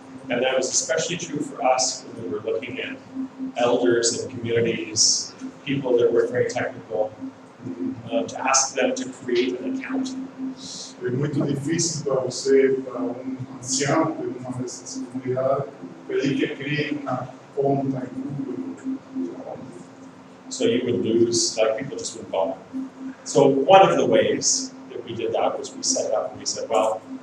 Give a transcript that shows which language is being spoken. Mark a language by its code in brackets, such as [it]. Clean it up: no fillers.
[en] And that was especially true for us when we were looking at elders and communities, people that were very technical, to ask them to create an account. [pt] É muito difícil para você, para ancião de uma dessas comunidades, pedir que crie uma conta em Google. [en] So you would lose, like people just wouldn't bother. So one of the ways that we did that was we set it up and we said, well,